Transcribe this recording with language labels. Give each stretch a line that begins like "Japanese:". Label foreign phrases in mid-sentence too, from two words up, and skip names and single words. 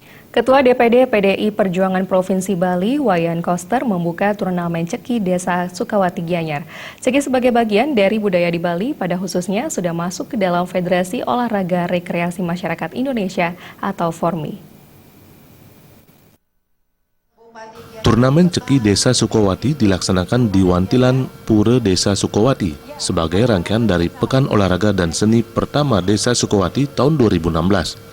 Indonesian: Ketua DPD PDI Perjuangan Provinsi Bali, Wayan Koster, membuka turnamen ceki Desa Sukawati Gianyar. Ceki sebagai bagian dari budaya di Bali, pada khususnya sudah masuk ke dalam Federasi Olahraga Rekreasi Masyarakat Indonesia atau FORMI. Turnamen ceki Desa Sukawati dilaksanakan di Wantilan Pura Desa Sukawati sebagai rangkaian dari Pekan Olahraga dan Seni pertama Desa Sukawati tahun 2016.